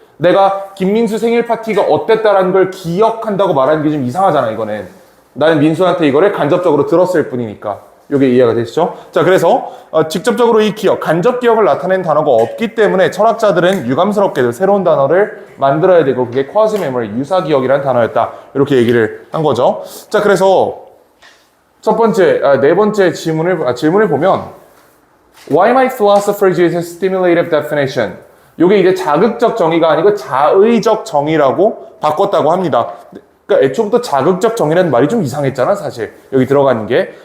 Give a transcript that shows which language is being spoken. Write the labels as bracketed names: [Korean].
[Korean] 내가 김민수 생일 파티가 어땠다라는 걸 기억한다고 말하는 게 좀 이상하잖아, 이거는. 나는 민수한테 이거를 간접적으로 들었을 뿐이니까. 이게 이해가 되시죠? 자, 그래서 직접적으로 이 기억, 간접 기억을 나타내는 단어가 없기 때문에 철학자들은 유감스럽게도 새로운 단어를 만들어야 되고, 그게 quasi memory, 유사 기억이라는 단어였다, 이렇게 얘기를 한 거죠. 자, 그래서 네 번째 질문을 보면 [English] Why might philosophers use a stimulative definition? [Korean] 이게 이제 자극적 정의가 아니고 자의적 정의라고 바꿨다고 합니다. 그러니까 애초부터 자극적 정의라는 말이 좀 이상했잖아, 사실. 여기 들어가는 게.